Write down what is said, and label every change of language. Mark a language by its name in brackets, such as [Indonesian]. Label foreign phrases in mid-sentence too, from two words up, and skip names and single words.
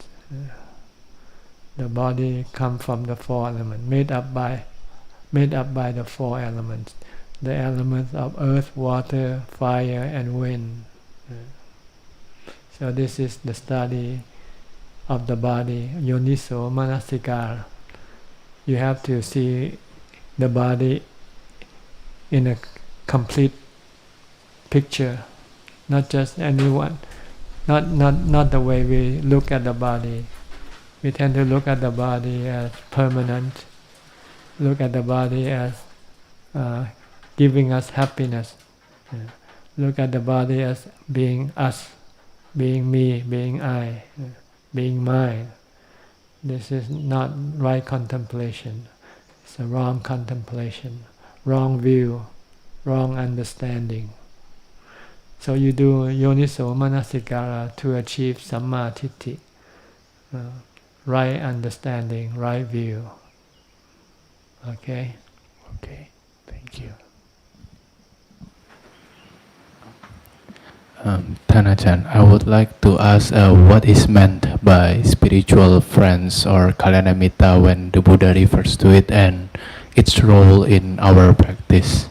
[English] The body comes from the four elements, made up by the four elements. The elements of earth, water, fire, and wind. So this is the study of the body, [Pali] yoniso manasikara. [English] You have to see the body in a complete picture, not just anyone, not the way we look at the body. We tend to look at the body as permanent, look at the body as giving us happiness, look at the body as being us, being me, being I, being mine. This is not right contemplation. It's a wrong contemplation, wrong view, wrong understanding. So you do [Pali] yoniso manasikara [English] to achieve sammaทิฏฐิ, right understanding, right view. Okay? Okay, thank you. Ajahn, I would like to ask what is meant by spiritual friends or Kalyanamitta when the Buddha refers to it and its role in our practice.